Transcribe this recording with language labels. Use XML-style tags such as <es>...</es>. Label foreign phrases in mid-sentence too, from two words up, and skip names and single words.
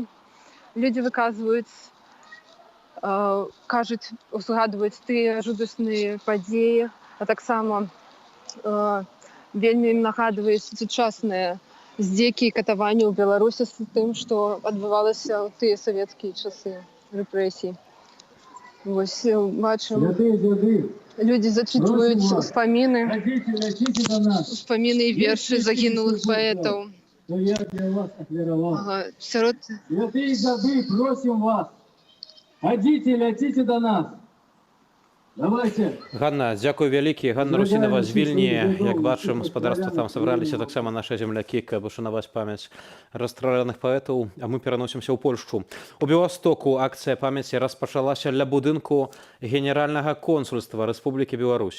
<be>Людзі выказваюць, кажуць, узгадваюць тыя жудасныя падзеі, а таксама вельмі ім нагадваюць сучасныя здзекі і катаванні ў Беларусі з тым, што адбывалася ў тыя савецкія часы рэпрэсій. Вось бачым,</be> <ru>Святые деды,</ru> <be>людзі зачытваюць Просім вас. успаміны,</be> <ru>летите до нас.</ru> <be>успаміны і вершы загінулых паэтаў. То я для вас отверовал. Сярод</be> <ru>Святые деды, просим вас. Летите до нас. Давайте.</ru> <be>Ганна, дзякуй вялікі. Ганна Русінава з Вільні. Як бачым, спадарства там сабраліся таксама нашы землякі, каб ушанаваць памяць расстраляных паэтаў, а мы пераносімся ў Польшчу. У Беластоку акцыя памяці распачалася ля будынку Генеральнага консульства Рэспублікі Беларусь.</be>